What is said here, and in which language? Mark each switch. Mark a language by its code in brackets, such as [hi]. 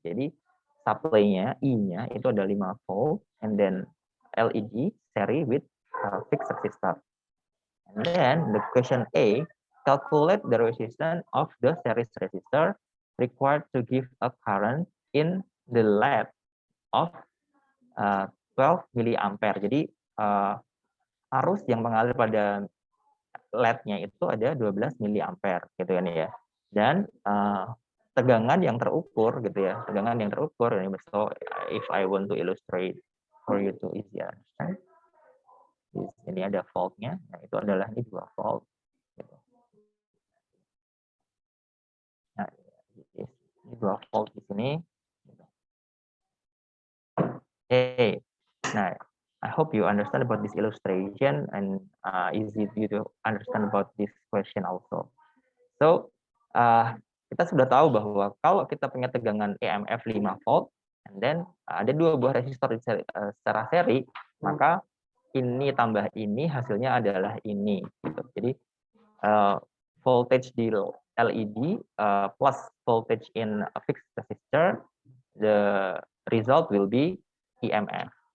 [id] Jadi supply-nya I-nya itu ada 5 volt and then LED seri [en] with fixed resistor. And then the question A, calculate the resistance of the series resistor required to give a current in the LED of 12 milliampere. [id] Jadi arus yang mengalir pada LED-nya itu ada 12 miliampere gitu kan ya. Dan tegangan yang terukur gitu ya, tegangan yang terukur. [en] So if I want to illustrate for you to easy understand, [id] di sini ada volt-nya, nah itu adalah ini 2 volt. Gitu. Nah, ini 2 volt di sini. [en] Hey, nah, I hope you understand about this illustration and easy to understand about this question also. [id] So, kita sudah tahu bahwa kalau kita punya tegangan EMF 5 volt, and then ada 2 buah resistor secara seri, maka ini tambah ini hasilnya adalah ini. Gitu. Jadi [en] voltage di LED plus voltage in a fixed resistor, the result will be EMF.